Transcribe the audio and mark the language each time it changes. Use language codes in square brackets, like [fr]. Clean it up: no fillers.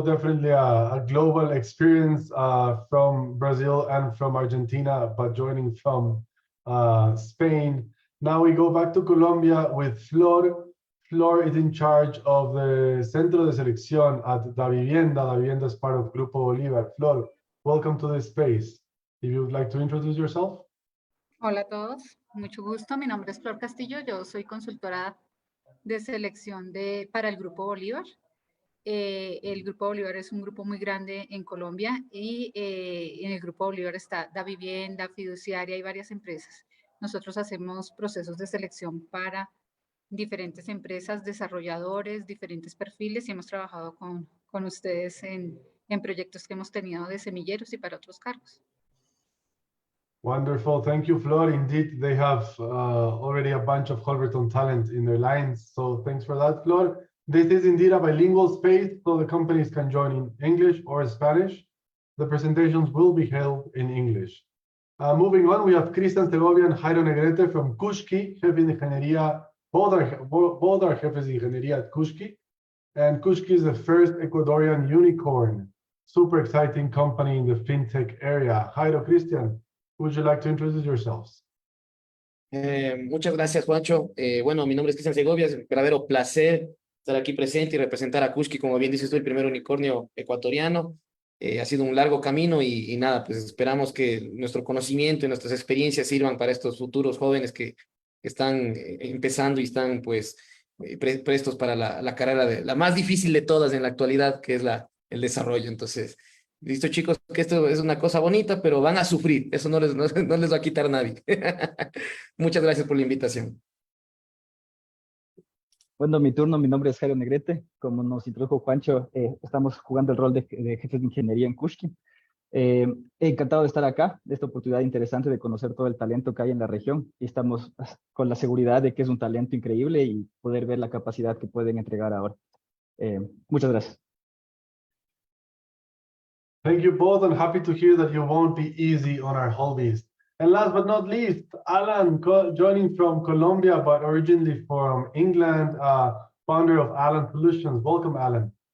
[en] Definitely a global experience from Brazil and from Argentina, but joining from Spain. Now we go back to Colombia with Flor. Flor is in charge of the Centro de Selección at Da Vivienda. Da Vivienda is part of Grupo Bolívar. Flor, welcome to this space. If you would like to introduce yourself. [es] Hola a todos, mucho gusto. Mi nombre es Flor Castillo. Yo soy consultora de selección para el Grupo Bolívar. El Grupo Bolívar es un grupo muy grande en Colombia y en el Grupo Bolívar está Da Vivienda, Fiduciaria y varias empresas. Nosotros hacemos procesos de selección para diferentes empresas, desarrolladores, diferentes perfiles y hemos trabajado con ustedes en proyectos que hemos tenido de semilleros y para otros cargos. [en] Wonderful. Thank you, Flor. Indeed, they have already a bunch of Holberton talent in their lines. So thanks for that, Flor. This is indeed a bilingual space, so the companies can join in English or Spanish. The presentations will be held in English. Moving on, we have Cristian Segovia and Jairo Negrete from Kushki, [es] Jefe de Ingeniería. [en] Both are [es] jefes de ingeniería [en] at Kushki. And Kushki is the first Ecuadorian unicorn. Super exciting company in the fintech area. Jairo, Cristian, would you like to introduce yourselves? [es] Muchas gracias, Juancho. Bueno, mi nombre es Cristian Segovia. Es un verdadero placer estar aquí presente y representar a Kushki, como bien dices tú, el primer unicornio ecuatoriano. Ha sido un largo camino y nada, pues esperamos que nuestro conocimiento y nuestras experiencias sirvan para estos futuros jóvenes que están empezando y están pues prestos para la carrera la más difícil de todas en la actualidad, que es el desarrollo. Entonces, listo, chicos, que esto es una cosa bonita, pero van a sufrir. Eso no les va a quitar nadie. Muchas gracias por la invitación. Bueno, mi turno, mi nombre es Jairo Negrete. Como nos introdujo Juancho, estamos jugando el rol de jefes de ingeniería en Kushki. Encantado de estar acá, de esta oportunidad interesante de conocer todo el talento que hay en la región. Y estamos con la seguridad de que es un talento increíble y poder ver la capacidad que pueden entregar ahora. Muchas gracias. [en] Thank you both, and happy to hear that you won't be easy on our holbies. And last but not least, Alan, joining from Colombia, but originally from England, founder of Alan Solutions. Welcome, Alan.